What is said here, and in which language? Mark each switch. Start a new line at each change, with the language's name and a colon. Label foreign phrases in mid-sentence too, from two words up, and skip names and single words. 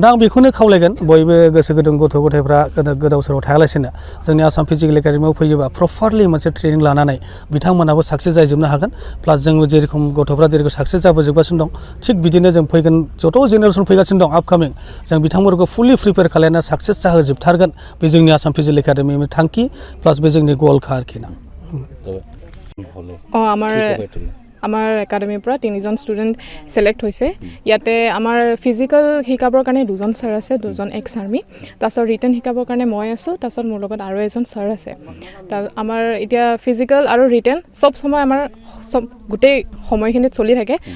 Bodo: दा आं बेखौनो खावलायगोन, बयबो गोसो गुदुं गथ' गथायफ्रा गोदाव सोराव थायालासिनो जोंनि आसाम फिजिकल एकाडेमियाव फैयोबा प्रपारलि मोनसे ट्रेनिं लानानै बिथांमोनाबो साक्सेस जाजोबनो हागोन। प्लास जों जेरेखम गथ'फ्रा जेरेखम साक्सेस जाबोजोबगासिनो दं, थिग बिदिनो जों फैगोन जथ' जेनेरेसन फैगासिनो दं आपकामिं, जों बिथांमोनखौ
English: fully prepare
Bodo: खालामना साक्सेस जाहोजोबथारगोन। बे जोंनि आसाम फिजिकल एकाडेमिनि थांखि, प्लास बे जोंनि गलखा आरोखि ना।
Assamese: আমাৰ একাডেমিৰ পৰা 3জন
English: student select
Assamese: হৈছে। ইয়াতে আমাৰ ফিজিকেল শিকাবৰ কাৰণে 2জন ছাৰ আছে, 2জন
English: ex army.
Assamese: তাৰপিছত ৰিটেন শিকাবৰ কাৰণে মই আছোঁ, তাৰপিছত মোৰ লগত আৰু এজন ছাৰ আছে। আমাৰ এতিয়া ফিজিকেল আৰু ৰিটেন চব সময় আমাৰ গোটেই সময়খিনিত চলি থাকে।